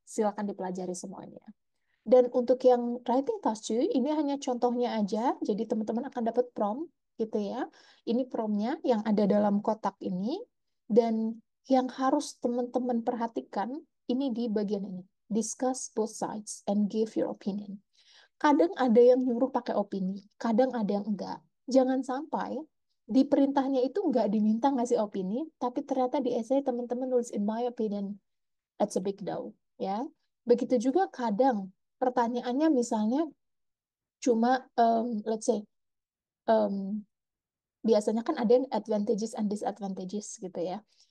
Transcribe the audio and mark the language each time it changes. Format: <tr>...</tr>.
<id>Silakan dipelajari semuanya. Dan untuk yang writing task 2, ini hanya contohnya aja. Jadi teman-teman akan dapat prompt gitu ya. Ini promptnya yang ada dalam kotak ini. Dan yang harus teman-teman perhatikan ini di bagian ini.</id> <en>Discuss both sides and give your opinion.</en> <id>Kadang ada yang nyuruh pakai opini, kadang ada yang enggak. Jangan sampai di perintahnya itu enggak diminta ngasih opini, tapi ternyata di essay teman-teman nulis</id> <en>in my opinion, that's a big no,</en> <id>ya. Begitu juga kadang pertanyaannya misalnya cuma</id> <en>let's say</en> <id>um, biasanya kan ada yang</id> <en>advantages and disadvantages</en> <id>gitu ya.</id>